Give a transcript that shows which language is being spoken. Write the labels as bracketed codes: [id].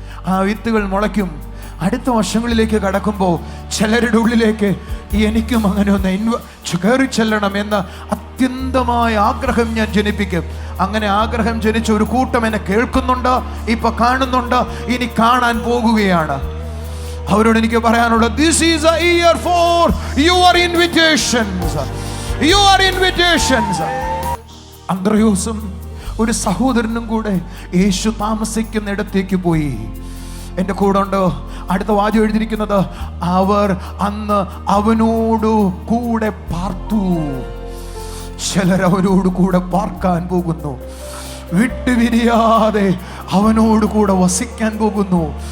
[ml] ആ വിത്തുകൾ മുളയ്ക്കും. അടുത്ത വർഷങ്ങളിലേക്ക് കടക്കുമ്പോൾ ചിലരുടെ ഉള്ളിലേക്ക് എനിക്കും അങ്ങനെ ഒന്ന് കയറി ചെല്ലണം എന്ന അത്യന്തമായ ആഗ്രഹം ഞാൻ ജനിപ്പിക്കും. അങ്ങനെ ആഗ്രഹം ജനിച്ച ഒരു കൂട്ടം എന്നെ കേൾക്കുന്നുണ്ട്, ഇപ്പൊ കാണുന്നുണ്ട്, ഇനി കാണാൻ പോകുകയാണ്. അവരോട് എനിക്ക് പറയാനുള്ളത്, [en] this is a year for your invitations. Your invitations. [ml] അന്ത്രയോസും ഒരു സഹോദരനും കൂടെ യേശു താമസിക്കുന്ന ഇടത്തേക്ക് പോയി. എൻ്റെ കൂടെ ഉണ്ട് അടുത്ത വാചകം എഴുതിയിരിക്കുന്നത്, അവർ അന്ന് അവനോട് കൂടെ പാർത്തു. ചിലർ അവനോട് കൂടെ പാർക്കാൻ പോകുന്നു. വിട്ടുപിരിയാതെ അവനോട് കൂടെ വസിക്കാൻ പോകുന്നു.